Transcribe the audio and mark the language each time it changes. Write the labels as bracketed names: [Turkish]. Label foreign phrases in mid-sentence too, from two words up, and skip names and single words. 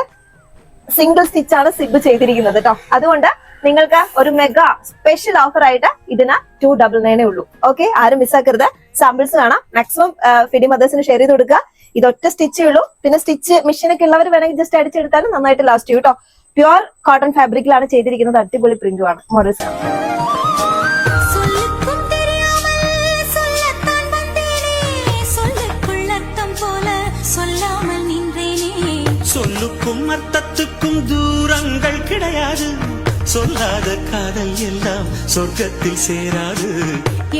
[English] single stitch [Malayalam] ആണ് സിബ് ചെയ്തിരിക്കുന്നത് കേട്ടോ. അതുകൊണ്ട് നിങ്ങൾക്ക് ഒരു [English] mega special offer [Malayalam] ആയിട്ട് ഇതിന് 299 ഉള്ളൂ. ഓക്കെ, ആരും മിസ്സാക്കരുത്. സാമ്പിൾസ് കാണാം. മാക്സിമം [English] feedy mothers [Malayalam] ഷെയർ ചെയ്ത് കൊടുക്കുക. ഇതൊറ്റ സ്റ്റിച്ചേ ഉള്ളൂ. പിന്നെ [English] stitch machine [Malayalam] ഉള്ളവർ വേണമെങ്കിൽ ജസ്റ്റ് അടിച്ചെടുത്താലും നന്നായിട്ട് ലാസ്റ്റ് ചെയ്യും കേട്ടോ. [English] pure cotton fabric [Malayalam] ചെയ്തിരിക്കുന്നത്. അടിപൊളി പ്രിന്റുമാണ്. മോഡൽസ് [Tamil] சொல்லுக்கும் அர்த்தத்துக்கும் தூரங்கள் கிடையாது. சொல்லாத காதல் எல்லாம் சொர்க்கத்தில் சேராது.